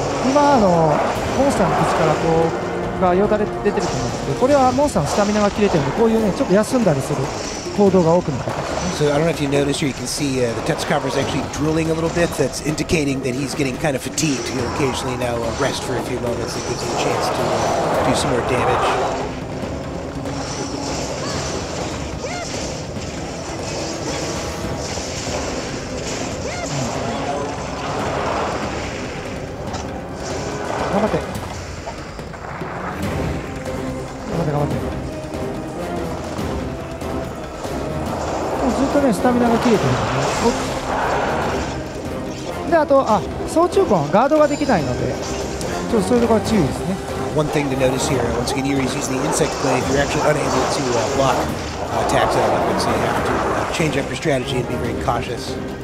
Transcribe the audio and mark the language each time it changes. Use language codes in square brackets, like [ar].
[ja] 今モンスターの口からこうがよだれ出てると思うんですけど、これはモンスターのスタミナが切れてるので、こういうねちょっと休んだりする行動が多くなったんですね。 [en] So I don't know if you notice here, you can see the Tetsukabra is actually drooling a little bit. That's indicating that he's getting kind of fatigued. He'll occasionally now rest for a few moments. It gives him a chance to do some more damage. [ja] 頑張って頑張って。もうずっとねスタミナが切れてるんでね。であと総中根はガードができないのでちょっとそういうところは注意ですね。 [en] One thing to notice here, once again, Yuri's using the insect blade. You're actually unable to block attacks out of it, so you have to change up your strategy and be very cautious.